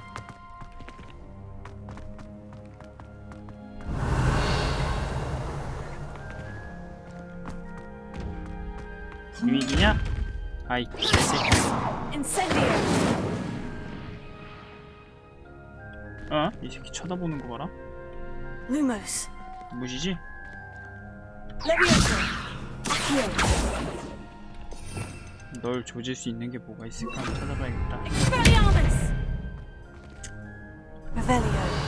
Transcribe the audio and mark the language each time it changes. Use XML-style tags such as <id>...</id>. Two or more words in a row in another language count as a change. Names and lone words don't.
<ko>유익이냐? 아이 개새끼. Incendio. 어? 이 새끼 쳐다보는 거 봐라. Lumos. 무시지? Levioso. Accio. 널 조질 수 있는 게 뭐가 있을까 한번 찾아봐야겠다. Expelliarmus. Revelio.</ko>